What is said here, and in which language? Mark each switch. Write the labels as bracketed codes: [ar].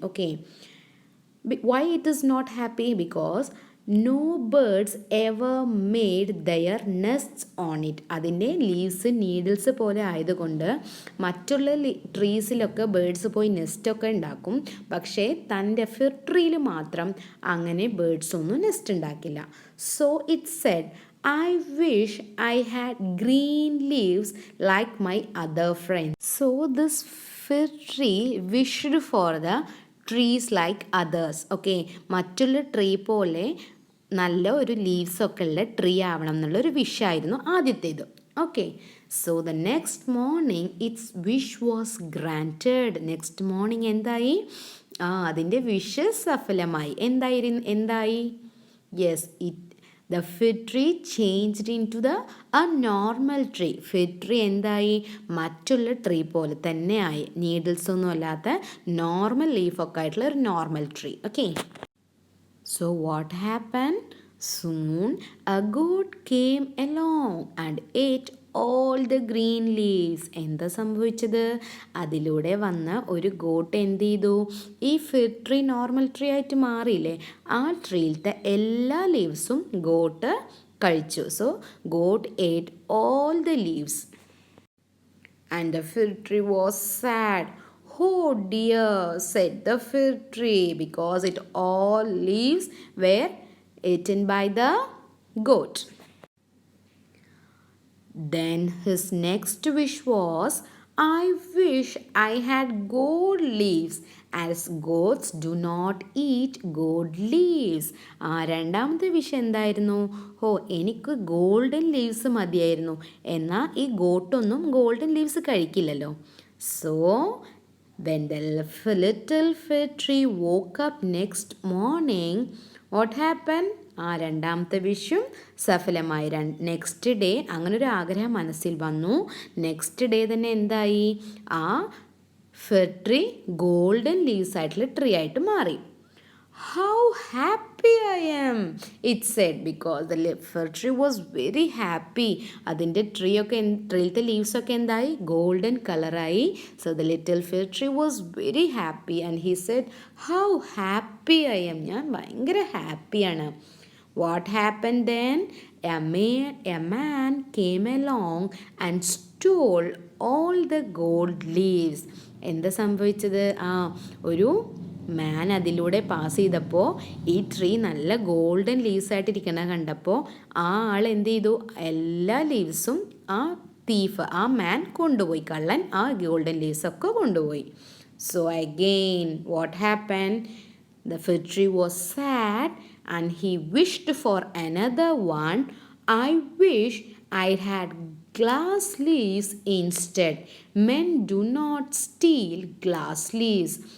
[en] Okay, why it is not happy? Because no birds ever made their nests on it. [ml] അതിൻ്റെ leaves needles പോലെ ആയതുകൊണ്ട് മറ്റുള്ള ട്രീസിലൊക്കെ birds പോയി നെസ്റ്റൊക്കെ ഉണ്ടാക്കും. പക്ഷേ തൻ്റെ ഫിർ ട്രീയിൽ മാത്രം അങ്ങനെ ബേർഡ്സ് ഒന്നും നെസ്റ്റ് ഉണ്ടാക്കില്ല. [en] So it said, I wish I had green leaves like my other friends. So this fir tree wished for the trees like others. [ml] Okay, മറ്റുള്ള ട്രീ പോലെ നല്ല ഒരു ലീവ്സൊക്കെ ഉള്ള ട്രീ ആവണം എന്നുള്ളൊരു വിഷായിരുന്നു ആദ്യത്തേത്. [en] Okay, so the next morning its wish was granted. [ml] Next morning എന്തായി? അതിൻ്റെ വിഷ് സഫലമായി. എന്തായി? [en] Yes, the fig tree changed into a normal tree. [ml] fig tree എന്തായി? മറ്റുള്ള ട്രീ പോലെ തന്നെ ആയി. നീഡിൽസ് ഒന്നും അല്ലാത്ത നോർമൽ ലീഫൊക്കെ ആയിട്ടുള്ള ഒരു normal tree. [en] Okay, so what happened? Soon a goat came along and ate all the green leaves. [ml] എന്താ സംഭവിച്ചത്? അതിലൂടെ വന്ന ഒരു ഗോട്ട് എന്ത് ചെയ്തു? ഈ ഫിഗ് ട്രീ നോർമൽ ട്രീ ആയിട്ട് മാറിയില്ലേ, ആ ട്രീയിലത്തെ എല്ലാ ലീവ്സും ഗോട്ട് കഴിച്ചു. [en] So goat ate all the leaves and the fig tree was sad. Oh dear, said the fig tree, because it all leaves were eaten by the goat. Then his next wish was, I wish I had gold leaves, as goats do not eat gold leaves. [ml] രണ്ടാമത്തെ wish എന്തായിരുന്നു? എനിക്ക് golden leaves മതിയായിരുന്നു, എന്നാൽ ഈ ഗോട്ടൊന്നും golden leaves കഴിക്കില്ലല്ലോ. [en] So when the little fig tree woke up next morning, what happened? [ml] രണ്ടാമത്തെ വിഷും സഫലമായി. Next day അങ്ങനെ ഒരു ആഗ്രഹം മനസ്സിൽ വന്നു. നെക്സ്റ്റ് ഡേ തന്നെ എന്തായി? ആ ഫിഗ് ട്രീ ഗോൾഡൻ ലീവ്സ് ആയിട്ടുള്ള ട്രീ ആയിട്ട് മാറി. [en] How happy I am, it said, because the fig tree was very happy. [ml] അതിൻ്റെ ട്രീയിലത്തെ ലീവ്സൊക്കെ എന്തായി? ഗോൾഡൻ കളറായി. [en] So the little fig tree was very happy and he said, how happy I am. [ml] ഞാൻ ഭയങ്കര ഹാപ്പിയാണ്. [en] What happened then? A man came along and stole all the gold leaves. [ml] എന്താ സംഭവിച്ചത്? ഒരു മാൻ അതിലൂടെ പാസ് ചെയ്തപ്പോൾ ഈ ട്രീ നല്ല ഗോൾഡൻ ലീവ്സ് ആയിട്ടിരിക്കണ കണ്ടപ്പോൾ ആ ആൾ എന്ത് ചെയ്തു? എല്ലാ ലീവ്സും ആ മാൻ കൊണ്ടുപോയി. കള്ളൻ ആ ഗോൾഡൻ ലീവ്സ് ഒക്കെ കൊണ്ടുപോയി. [en] So again what happen? The fig tree was sad and he wished for another one. I wish I had glass leaves instead. Men do not steal glass leaves.